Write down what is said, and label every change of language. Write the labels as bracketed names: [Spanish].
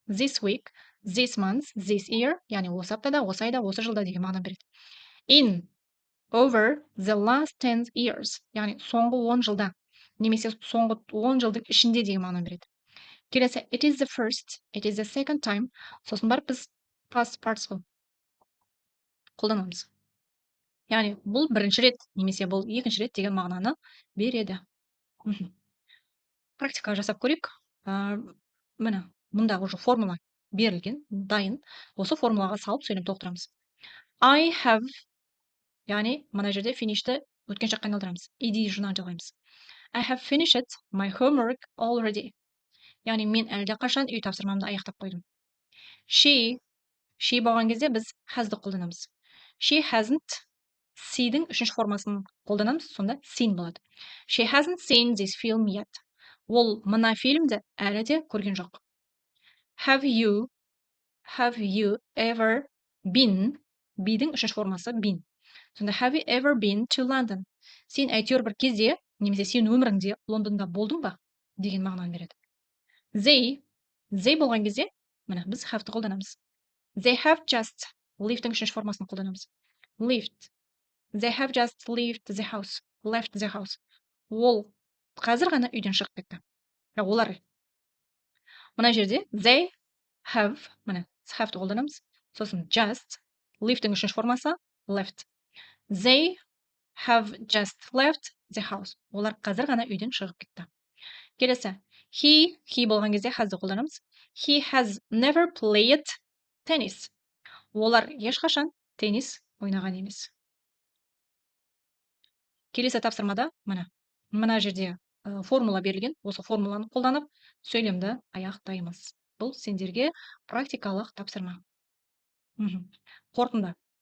[English] This week, this month, this year, [Kazakh] яғни осы аптада, осы айда, осы жылда деген мағынаны береді. [English] In, over the last 10 years, [Kazakh] яғни соңғы 10 жылда, немесе соңғы 10 жылдың ішінде деген мағынаны береді. Келесі, [English] it is the first, it is the second time, [Kazakh] сосын барып біз past participle қолданамыз. Яғни бұл бірінші рет, немесе бұл екінші рет деген мағынаны береді. Практика жасап көрейік. Міне, мұнда уже формула берілген, дайын. Осы формулаға салып сөйлем толықтырамыз. I have, яғни мына жерде finish'ті өткен шаққа айналдырамыз. ed жұрнан жалғаймыз. [English] I have finished my homework already. [Kazakh] Яғни мен әлде қашан үй тапсырмамды аяқтап қойдым. She болған кезде біз has'ды қолданамыз. [English] She hasn't, [Kazakh] see-дің үшінші формасын қолданамыз, сонда seen болады. [English] She hasn't seen this film yet. [Kazakh] Ол мына фильмді әлі де көрген жоқ. [English] Have you ever been, [Kazakh] be-дің үшінші формасы been. [English] Сонда have you ever been to London? [Kazakh] Сен әйтеуір бір кезде, немесе сен өміріңде Лондонда болдың ба? Деген мағынаны береді. They болған кезде, міне біз have-ті қолданамыз. [English] They have just, [Kazakh] leave-дің үшінші формасын қолданамыз. [English] Left. They have just left the house. Left the house. [Kazakh] Ол қазір ғана үйден шығып кетті. Олар. Мына жерде they have, міне, have-ті қолданамыз. Сосын just, leave-дің үшінші формасы left. [English] They have just left the house. [Kazakh] Олар қазір ғана үйден шығып кетті. Келесі. He болған кезде has-ді қолданамыз. [English] He has never played tennis. [Kazakh] Олар ешқашан теннис ойнаған емес. Келесі тапсырмада, мына жерде формула берілген. Осы формуланы қолданып, сөйлемді аяқтаймыз. Бұл сендерге практикалық тапсырма. Қорытынды.